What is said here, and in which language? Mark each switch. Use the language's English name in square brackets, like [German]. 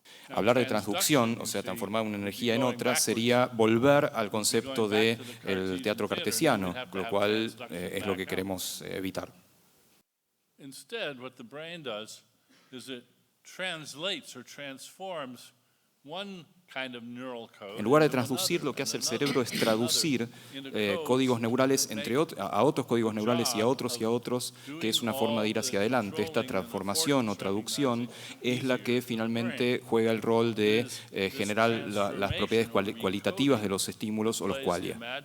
[Spanish] Hablar de transducción, o sea, transformar una energía en otra, sería volver al concepto del teatro cartesiano, lo cual es lo que queremos evitar. [English] Instead, what the brain does is it translates or transforms [Spanish] En lugar de transducir, lo que hace el cerebro es traducir códigos neurales a otros códigos neurales y a otros, que es una forma de ir hacia adelante. Esta transformación o traducción es la que finalmente juega el rol de generar las propiedades cualitativas de los estímulos o los qualia.